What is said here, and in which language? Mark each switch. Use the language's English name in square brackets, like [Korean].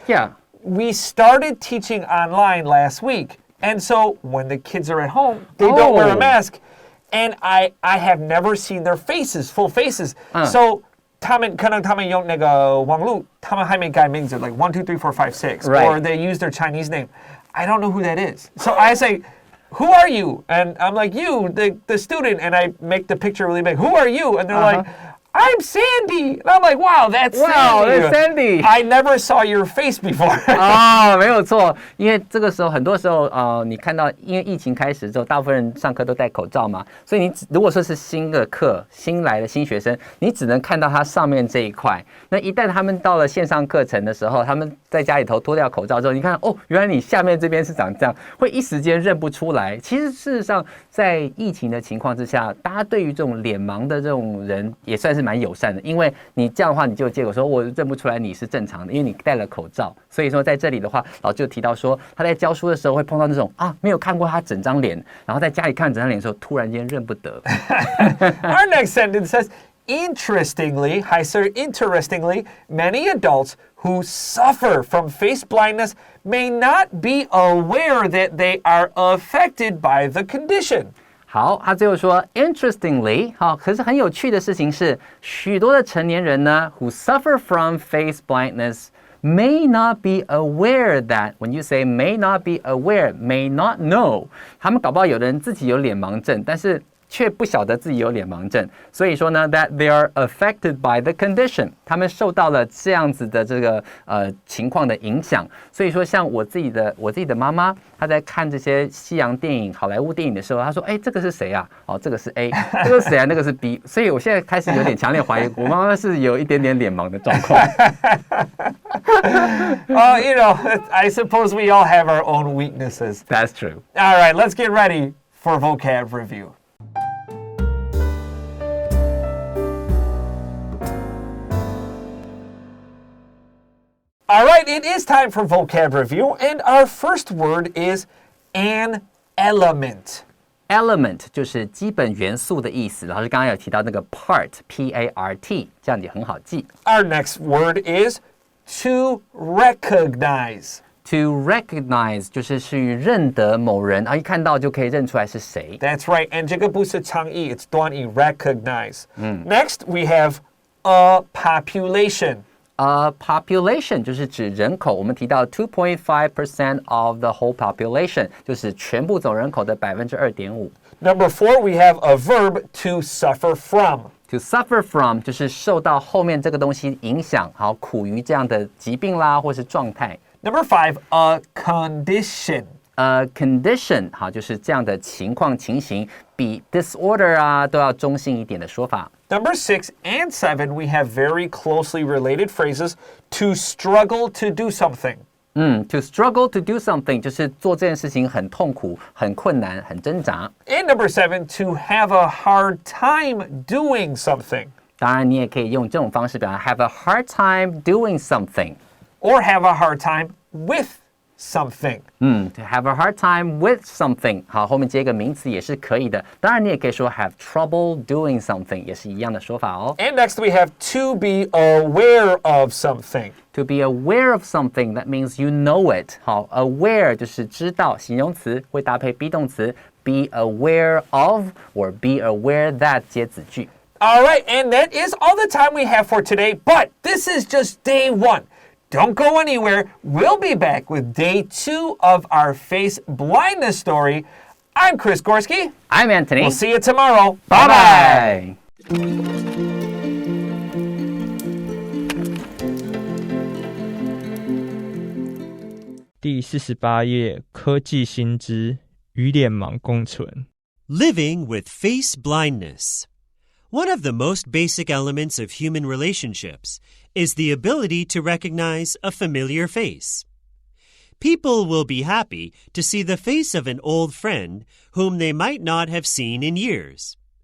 [English] Yeah. We started teaching online last week. And so when the kids are at home, they don't wear a mask. And I have never seen their faces, full faces. [Chinese] So 可能他们用那个网络，他们还没改名字 [English] like 1, 2, 3, 4, 5, 6, Right. or they use their Chinese name. I don't know who that is. So I say,Who are you? And I'm like, you, the student. And I make the picture really big. Who are you? And they're like, I'm Sandy. And I'm like, wow, that's Sandy. I never saw your face before. [Chinese] 没有错，因为这个时候很多时候你看到，因为疫情开始之后，大部分人上课都戴口罩嘛，所以你如果说是新的课、新来的新学生，你只能看到他上面这一块。那一旦他们到了线上课程的时候，他们在家里头脱掉口罩之后，你看哦，原来你下面这边是长这样，会一时间认不出来。其实事实上，在疫情的情况之下，大家对于这种脸盲的这种人也算是蛮友善的，因为你这样的话，你就有借口说我认不出来你是正常的，因为你戴了口罩。所以说在这里的话，老师就提到说，他在教书的时候会碰到那种没有看过他整张脸，然后在家里看整张脸的时候，突然间认不得。 [English] Our next sentence says,Interestingly, many adults who suffer from face blindness may not be aware that they are affected by the condition. [Chinese] 好，他最后说 ，Interestingly， 好，可是很有趣的事情是，许多的成年人呢 ， [English] who suffer from face blindness may not be aware that when you say may not be aware, may not know， [Chinese] 他们搞不好有的人自己有脸盲症，但是却不晓得自己有脸盲症，所以说呢 ， [English] that they are affected by the condition， [Chinese] 他们受到了这样子的这个情况的影响。所以说，像我自己的妈妈，她在看这些西洋电影、好莱坞电影的时候，她说：“哎，这个是谁啊？哦，这个是 A， 这个是谁啊？那个是 B。” 所以我现在开始有点强烈怀疑，我妈妈是有一点点脸盲的状况。 [English] You know, I suppose we all have our own weaknesses. That's true. All right, let's get ready for vocab review.All right, it is time for vocab review, and our first word is an element. [Chinese] Element 就是基本元素的意思，老师刚刚有提到那个 part, P-A-R-T， 这样也很好记。 [English] Our next word is to recognize. [Chinese] To recognize 就是认得某人，一看到就可以认出来是谁。 [English] That's right, and [Chinese] 这个不是长义 [English] it's [Chinese] 短义 [English] recognize. Next, we have a population. [Chinese] population 就是指人口，我们提到 [English] 2.5% of the whole population [Chinese] 就是全部总人口的2.5%。 [English] Number 4, we have a verb to suffer from.To [Chinese] suffer from 就是受到后面这个东西影响，好苦于这样的疾病啦，或是状态。 [English] Number 5, a condition.condition [Chinese] 好，就是这样的情况情形，比 disorder 啊都要中性一点的说法。 [English] Number 6 and 7, we have very closely related phrases to struggle to do something. [Chinese] To struggle to do something 就是做这件事情很痛苦、很困难、很挣扎。 [English] And number 7, to have a hard time doing something. [Chinese] 当然，你也可以用这种方式表达 [English] have a hard time doing something. Or have a hard time with something. To have a hard time with something. [Chinese] 好，后面接一个名词也是可以的。当然，你也可以说 [English] have trouble doing something， [Chinese] 也是一样的说法哦。 [English] And next we have to be aware of something. To be aware of something, that means you know it. 好 ，aware [Chinese] 就是知道，形容词会搭配 [English] be 动词 be aware of or be aware that [Chinese] 接子句。 [English] All right, and that is all the time we have for today, but this is just day 1. Don't go anywhere. We'll be back with day 2 of our face blindness story. I'm Chris Gorski. I'm Anthony. We'll see you tomorrow. Bye-bye. [Chinese] 第48页科技新知与脸盲共存 [English] Living with face blindness. One of the most basic elements of human relationships is the ability to recognize a familiar face. People will be happy to see the face of an old friend whom they might not have seen in years.